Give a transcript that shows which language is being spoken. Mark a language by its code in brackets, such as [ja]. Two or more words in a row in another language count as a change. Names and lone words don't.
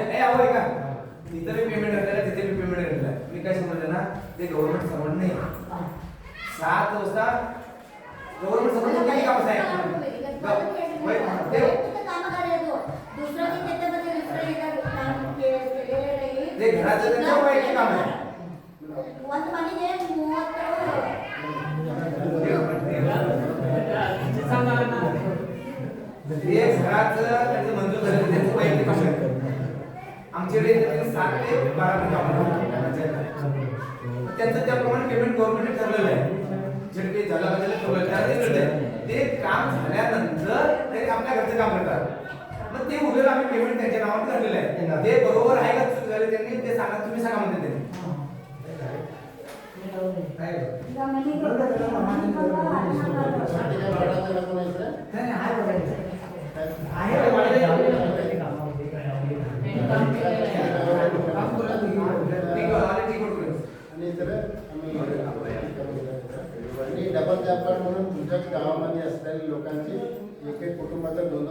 [mr] तिथे पेमेंट करताना तिथे पेमेंट करताना मी काय समजलं ना ते गव्हर्नमेंट सर्वंट नाही 7 वाजता गव्हर्नमेंट समोर किती काम आहे कामगार येतो दुसरं की त्याच्यामध्ये दुसरं काम केलेलं नाही ते घराचं त्याचं वैयक्तिक काम आहे [kn] ಒಂದು ಮನೆಗೆ 30 [mr] ते घराचं त्यांचं मंजूर झालं त्यांचं वैयक्तिक काम आहे आमच्याकडे 7 ते 12 काम त्यांचं त्याप्रमाणे पेमेंट गव्हर्नमेंटने ठरलेलं आहे जे काही झालं पाहिजे ठरवलं ते काम झाल्यानंतर ते आपल्या घरचं काम करतात मग ते उद्या आम्ही पेमेंट त्यांच्या नावावर ठरलेलं आहे ते बरोबर आहे का चूक झाली त्यांनी ते सांगा तुम्ही सांगा म्हणते ते [kn] ಈಗ ಮನೆಗೆ [mr] आणि इतर आणि डबल व्यापार म्हणून तुमच्या गावामध्ये असलेल्या लोकांची एक एक कुटुंबाचा 2-2